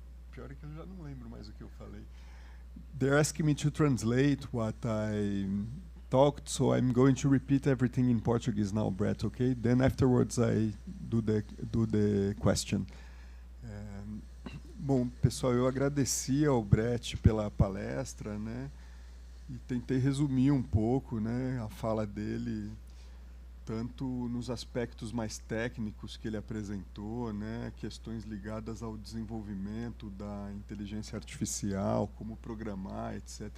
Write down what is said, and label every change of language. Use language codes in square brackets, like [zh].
[pt] Pior é que eu já não lembro mais o que eu falei. [en] They're asking me to translate what I talked, so I'm going to repeat everything in Portuguese now, Brett, okay? Then afterwards I do the question. [pt] Bom, pessoal, eu agradeci ao Brett pela palestra, né? E tentei resumir um pouco, né, a fala dele, tanto nos aspectos mais técnicos que ele apresentou, né, questões ligadas ao desenvolvimento da inteligência artificial, como programar, etc.